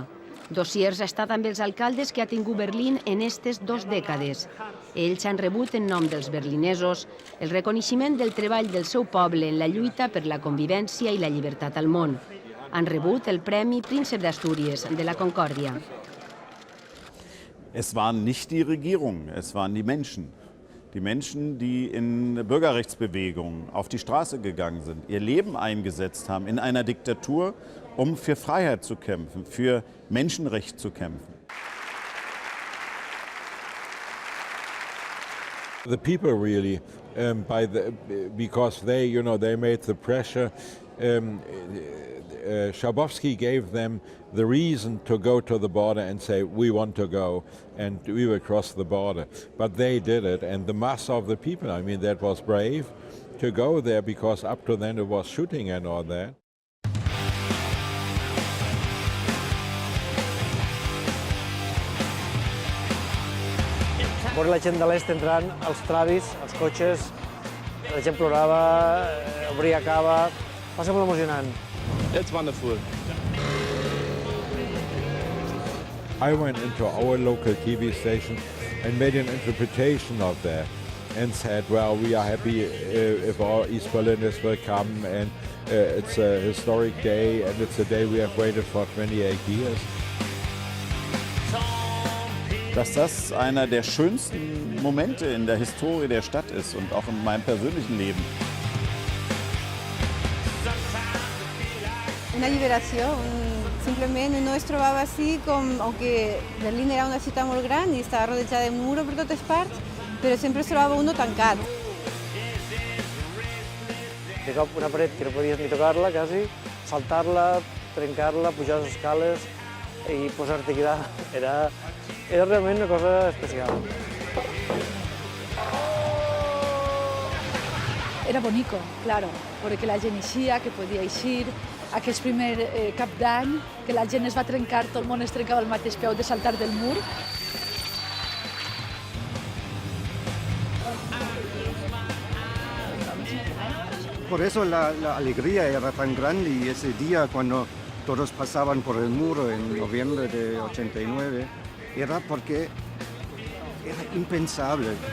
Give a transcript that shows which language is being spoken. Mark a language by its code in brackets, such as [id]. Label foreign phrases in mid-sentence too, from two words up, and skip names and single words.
[ca] Dossiers ha estat amb els alcaldes que ha tingut Berlín en aquestes 2 dècades. Ells han rebut en nom dels berlinesos el reconeixement del treball del seu poble en la lluita per la convivència i la llibertat al món. Han rebut el Premi Príncep d'Astúries de la Concòrdia. [de] Es waren nicht die Regierungen, es waren die Menschen. Die Menschen, die in Bürgerrechtsbewegungen auf die Straße gegangen sind, ihr Leben eingesetzt haben in einer Diktatur, um für Freiheit zu kämpfen, für Menschenrecht zu kämpfen. [en] The people really, because they made the pressure. Schabowski gave them the reason to go to the border and say, we want to go, and we will cross the border. But they did it, and the mass of the people, I mean, that was brave to go there, because up to then it was shooting and all that. [ca] Veure la gent de l'est entrant, els travis, els cotxes, la gent plorava, obria cava, va ser molt emocionant. [en] It's wonderful. I went into our local TV station and made an interpretation of that and said, well, we are happy if our East Berliners will come, and it's a historic day, and it's a day we have waited for 28 years. [de] Dass das einer der schönsten Momente in der Historie der Stadt ist und auch in meinem persönlichen Leben. [ca] Una liberació, simplement no es trobava així com, aunque Berlín era una ciutat molt gran i estava rodejada de muro per totes parts, però sempre es trobava uno tancat. de cop una paret que no podies ni tocar-la, quasi, saltar-la, trencar-la, pujar les escales i posar-te aquí dalt. Era realment una cosa especial. Era [es] bonico, claro, porque [ca] la gent eixia, que podia eixir, aquest primer cap d'any, que la gent es va trencar, tot el món es trencava al mateix peu de saltar del mur. [es] Por eso la alegría era tan grande y ese día cuando todos pasaban por el muro en noviembre de 89, era porque era impensable.